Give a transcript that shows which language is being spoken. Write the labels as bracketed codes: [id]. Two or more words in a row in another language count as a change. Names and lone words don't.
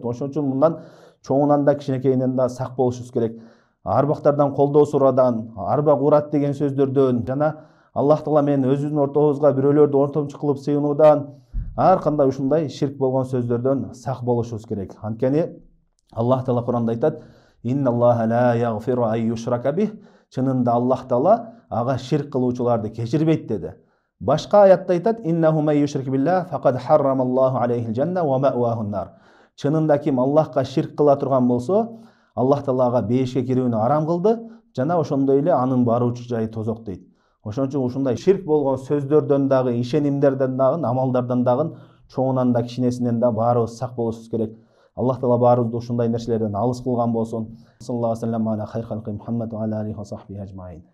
[ky] Ошон үчүн мындан чоңунан да кичинекейинен да сак болушубуз керек. Арбактардан колдоо сурадан, арба курат деген сөздөрдөн жана Аллах Таала менен өзүбүздүн ортобузга бирөөлөрдү ортомчу кылып сыйынуудан, ар кандай ушундай ширк болгон сөздөрдөн сак болушубуз керек. Анткени Аллах Таала Куранда айтат: [ar] "إن الله لا يغفر أن يشرك به". [ky] Чынында Аллах Таала ага ширк кылуучуларды кечирбейт деди. Башка аятта айтат: [ar] "إنه من يشرك بالله فقد حرم الله عليه الجنة ومأواه النار". [ky] Чынында ким Аллахка ширк кыла турган болсо, Аллах Таала ага бейишке кирүүнү арам кылды, жана ошондой эле анын баруучу жайы тозок дейт. Ошон үчүн ушундай ширк болгон сөздөрдөн дагы, ишенимдерден дагы, амалдардан дагы, чоңунан да кичинесинен да баарыбыз сак болушубуз керек. Аллах таала баарыбызды ушундай нерселерден алыс кылган болсун. [ar] صلى الله عليه وسلم على خير خلق محمد وعلى آله وصحبه أجمعين.